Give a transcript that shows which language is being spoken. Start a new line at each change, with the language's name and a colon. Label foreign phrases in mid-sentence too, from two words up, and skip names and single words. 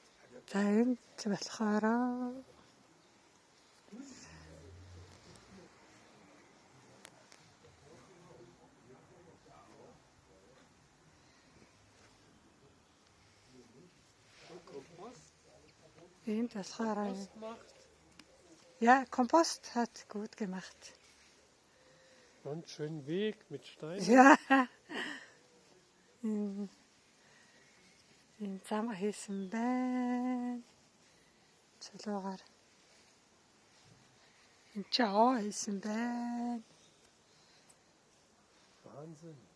Mongolian: За энэ ч болохоор энд болохоор
German: ja, Kompost hat gut gemacht. Und schönen Weg mit Steinen. Ja.
Mongolian: Энэ зам хийсэн байна. Цолоогоор. Энэ ч аваа хийсэн байна.
German: Wahnsinn.